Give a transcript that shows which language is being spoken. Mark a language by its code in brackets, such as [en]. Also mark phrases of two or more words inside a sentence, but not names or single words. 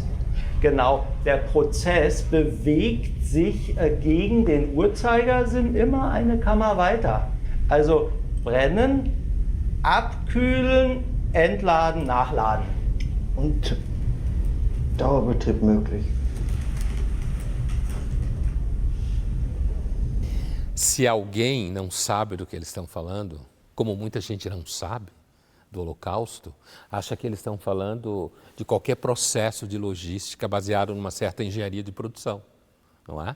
[de] Genau, der Prozess bewegt sich gegen den Uhrzeigersinn immer eine Kammer weiter. Also brennen, abkühlen, entladen, nachladen. Und Dauerbetrieb möglich. [pt] Se alguém não sabe do que eles estão falando, como muita gente não sabe do Holocausto, acha que eles estão falando de qualquer processo de logística baseado numa certa engenharia de produção, não é?